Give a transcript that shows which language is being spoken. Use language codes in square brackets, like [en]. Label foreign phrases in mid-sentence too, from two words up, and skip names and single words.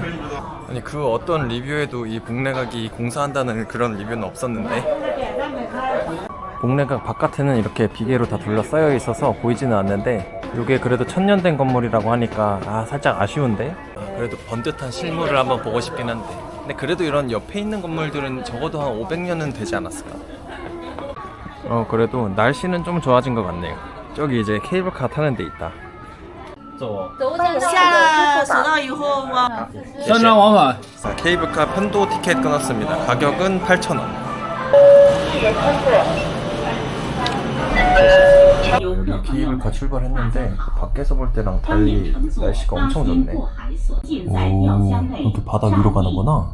[ko] 아니 그 어떤 리뷰에도 이 복례각이 공사한다는 그런 리뷰는 없었는데, 복례각 바깥에는 이렇게 비계로 다 둘러싸여 있어서 보이지는 않는데 이게 그래도 1000년 된 건물이라고 하니까 살짝 아쉬운데, 그래도 번듯한 실물을 한번 보고 싶긴 한데, 근데 그래도 이런 옆에 있는 건물들은 적어도 한 500년은 되지 않았을까? 그래도 날씨는 좀 좋아진 것 같네요. 저기 이제 케이블카 타는 데 있다. [zh] 下了索道以后往山庄往返。 [ko] 자, 케이블카 편도 티켓 끊었습니다. 가격은 8,000원. 여기 케이블카 출발했는데 밖에서 볼 때랑 달리 날씨가 엄청 좋네. 오, 이렇게 바다 위로 가는구나.